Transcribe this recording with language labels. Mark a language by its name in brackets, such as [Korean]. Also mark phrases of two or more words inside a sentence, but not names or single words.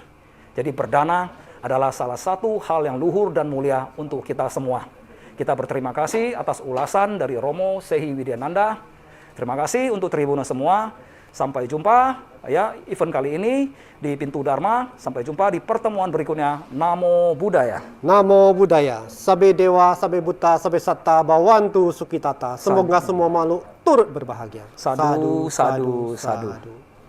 [Indonesian] Jadi berdana adalah salah satu hal yang luhur dan mulia untuk kita semua. Kita berterima kasih atas ulasan dari Romo Sehi Widyananda. Terima kasih untuk Tribuna semua. Sampai jumpa ya event kali ini di Pintu Dharma. Sampai jumpa di pertemuan berikutnya. [Pali] Namo Buddhaya. Namo Buddhaya. Sabe Dewa, Sabe Buddha, Sabe Satta, Bawantu Sukitata. [Indonesian] Semoga semua makhluk turut berbahagia. [Pali] Sadu, sadu, sadu.